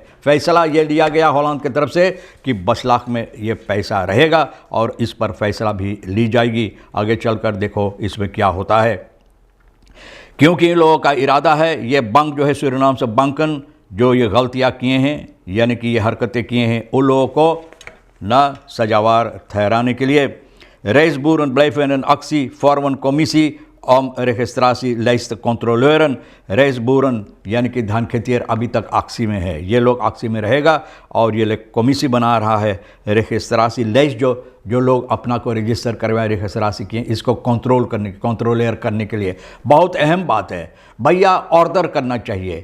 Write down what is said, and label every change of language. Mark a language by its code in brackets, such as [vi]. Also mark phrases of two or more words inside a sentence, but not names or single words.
[hi] फैसला ये लिया गया हॉलैंड की तरफ से कि बसलाक में ये पैसा रहेगा और इस पर फैसला भी ली जाएगी। आगे चलकर देखो इसमें क्या होता है, क्योंकि इन लोगों का इरादा है ये बंक जो है सूरीनाम से बंकन जो ये गलतियाँ किए हैं, यानी कि ये हरकतें किए हैं, उन लोगों को न सजावार ठहराने के लिए। [nl] Reisboeren blijven in actie voor een commissie om registratielijst te controleren। [hi] रेसबूरन यानी कि धान खेतियर अभी तक आक्सी में है, ये लोग आक्सी में रहेगा और ये लोग कमीसी बना रहा है [nl] registratie lijst, [hi] जो लोग अपना को रजिस्टर करवाए रेगिस्ट्रासी किए, इसको कंट्रोलर करने के लिए। बहुत अहम बात है भैया, ऑर्डर करना चाहिए।